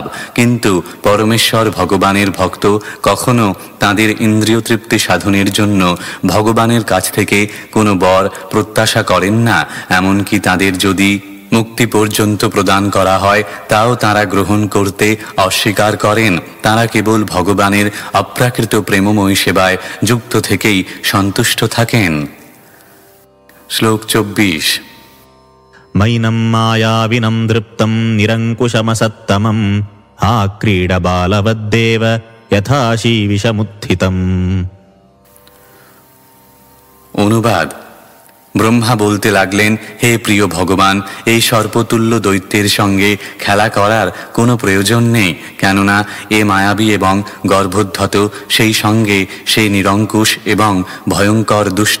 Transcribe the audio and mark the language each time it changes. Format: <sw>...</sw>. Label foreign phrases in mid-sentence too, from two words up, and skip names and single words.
<bn>কিন্তু পরমেশ্বর ভগবানের ভক্ত কখনো তাদের ইন্দ্রিয় তৃপ্তি সাধনের জন্য ভগবানের কাছ থেকে কোনো বর প্রত্যাশা করেন না। এমনকি তাদের যদি মুক্তি পর্যন্ত প্রদান করা হয় তাও তারা গ্রহণ করতে অস্বীকার করেন। তারা কেবল ভগবানের অপ্রাকৃত প্রেমময়ী সেবায় যুক্ত থেকেই সন্তুষ্ট থাকেন। শ্লোক 24।</bn> <sa>मैनं मायाविनं दृप्तं निरङ्कुशमसत्तमं हा क्रीडबालवद्देव यथा शीविषमुत्थितम्।</sa> <bn>অনুবাদ: ব্রহ্মা বলতে লাগলেন, হে প্রিয় ভগবান, এই সর্পতুল্য দৈত্যের সঙ্গে খেলা করার কোনো প্রয়োজন নেই, কেননা এ মায়াবী এবং গর্ভোদ্ধত, সেই সঙ্গে সে নিরঙ্কুশ এবং ভয়ঙ্কর দুষ্ট।</bn>